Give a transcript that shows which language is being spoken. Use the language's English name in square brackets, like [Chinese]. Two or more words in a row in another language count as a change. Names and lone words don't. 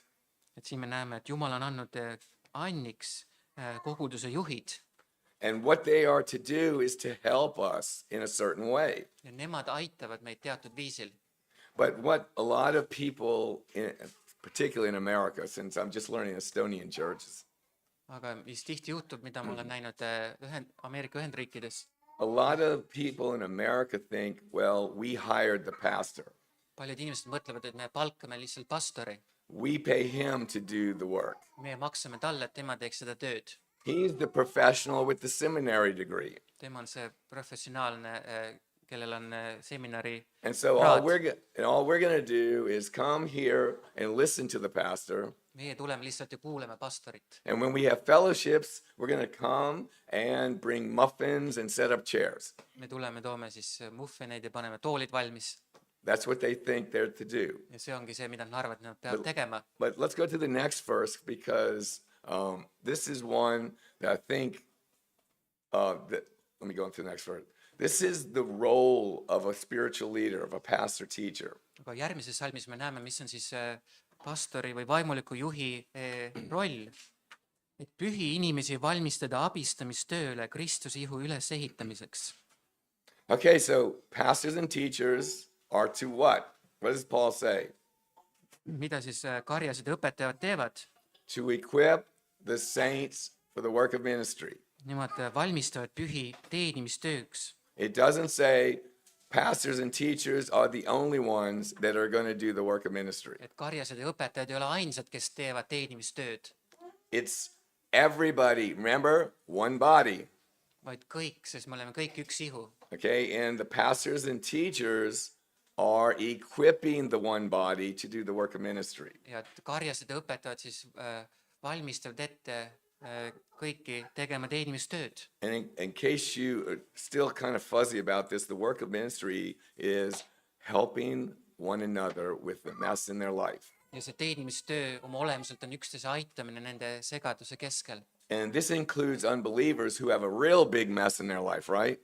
[Estonian] Et siin me näeme, et Jumal on andnud anniks koguduse juhid [English] And what they are to do is to help us in a certain way. [Estonian] ja nemad aitavad meid teatud viisil. [English] But what a lot of people, particularly in America, since I'm just learning Estonian churches, [Estonian] Aga mis tihti juhtub, mida ma olen näinud Ameerika Ühendriikides, [English] a lot of people in America think, well, we hired the pastor. [Estonian] paljud inimesed mõtlevad, et me palkame lihtsalt pastori. [English] We pay him to do the work. [Estonian] Me maksame talle, et tema teeks seda tööd. [English] He's the professional with the seminary degree. [Estonian] Tema on see professionaalne, kellel on seminari [English] And so all [Estonian] kraad. [English] we're going to do is come here and listen to the pastor. [Estonian] Meie tuleme lihtsalt ja kuuleme pastorit. [English] And when we have fellowships, we're going to come and bring muffins and set up chairs. [Estonian] Me tuleme, toome siis muffineid ja paneme toolid valmis. [English] That's what they think they're to do. [Estonian] Ja see ongi see, mida nad arvavad, et nad peavad tegema. [English] But let's go to the next verse because this is one that I think, let me go into the next verse. This is the role of a spiritual leader, of a pastor teacher. [Estonian] Aga järgmises salmis me näeme, mis on siis pastori või vaimuliku juhi roll. Et pühi inimesi valmistada abistamistööle Kristuse ihu ülesehitamiseks. [English] Okay, so pastors and teachers are to what? What does Paul say? [Estonian] Mida siis karjased ja õpetajad teevad? [English] To equip the saints for the work of ministry. [Estonian] Nemad valmistavad pühi teenimistööks. [English] It doesn't say pastors and teachers are the only ones that are going to do the work of ministry. [Estonian] Et karjased ja õpetajad ei ole ainsad, kes teevad teenimistööd, [English] It's everybody. Remember, one body. [Estonian] vaid kõik, sest me oleme kõik üks ihu. [English] Okay, and the pastors and teachers are equipping the one body to do the work of ministry. [Estonian] Ja et karjased ja õpetajad siis valmistavad ette kõiki tegema teenimistööd. [English] And in case you are still kind of fuzzy about this, the work of ministry is helping one another with the mess in their life. [Estonian] Ja see teenimistöö oma olemuselt on üksteise aitamine nende segaduse keskel. [English] And this includes unbelievers who have a real big mess in their life, right?